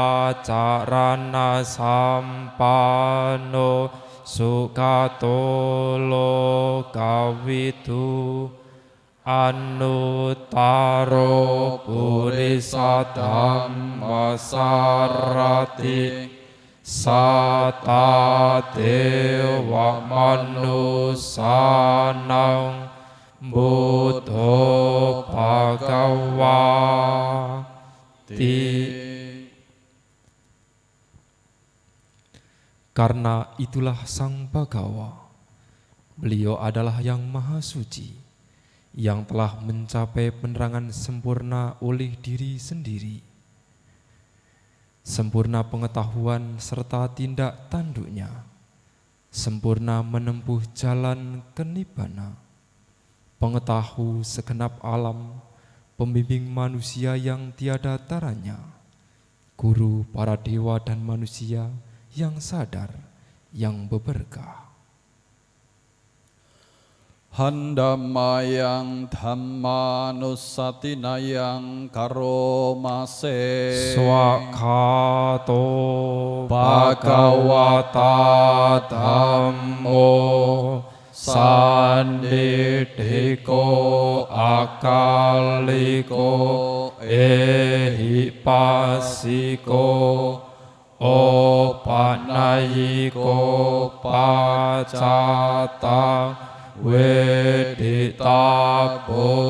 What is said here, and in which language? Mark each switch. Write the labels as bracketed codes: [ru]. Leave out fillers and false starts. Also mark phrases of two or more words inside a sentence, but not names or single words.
[pi] acarana sampano sukato lokawitu anuttaro purisa dhamma sarati sata dewa manusanang buddha bhagawati. [id] Karena itulah Sang Bhagawa, beliau adalah yang maha suci, yang telah mencapai penerangan sempurna oleh diri sendiri, sempurna pengetahuan serta tindak tanduknya, sempurna menempuh jalan kenibbana, pengetahu segenap alam, pembimbing manusia yang tiada taranya, guru para dewa dan manusia yang sadar, yang beberkah. [pi] Handamayang dhammanusatinayang karomase Swakato bhagawata dhammo sandidhiko akaliko ehipasiko opanayiko pacata weditabo